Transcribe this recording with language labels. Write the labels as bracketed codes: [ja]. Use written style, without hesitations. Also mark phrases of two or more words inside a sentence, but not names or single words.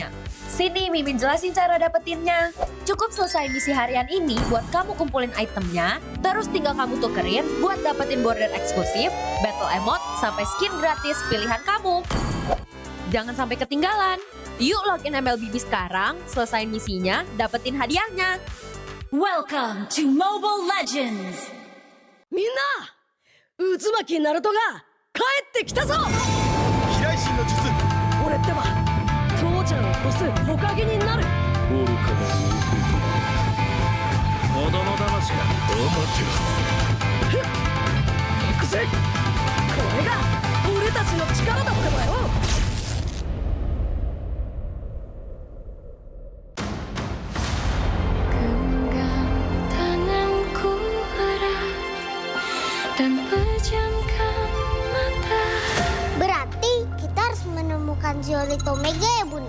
[id] Sini Mimin jelasin cara dapetinnya. Cukup selesai misi harian ini buat kamu kumpulin itemnya, terus tinggal kamu tukerin buat dapetin border eksklusif, [en] battle emote, [id] sampai skin gratis pilihan kamu. Jangan sampai ketinggalan. Yuk login MLBB sekarang, selesain misinya, dapetin hadiahnya. [en] Welcome to Mobile Legends! [ja] みんな！うずまきナルトが帰ってきたぞ! キライシンの術！俺ってば父ちゃんを越す火影になる! 愚かなる弟よ。子供騙しか。アマテラス。ふっ！行くぜ！これが俺たちの力だってばよ! [id] Dan pejamkan mata. Berarti kita harus menemukan Zeolith Omega ya Bunda?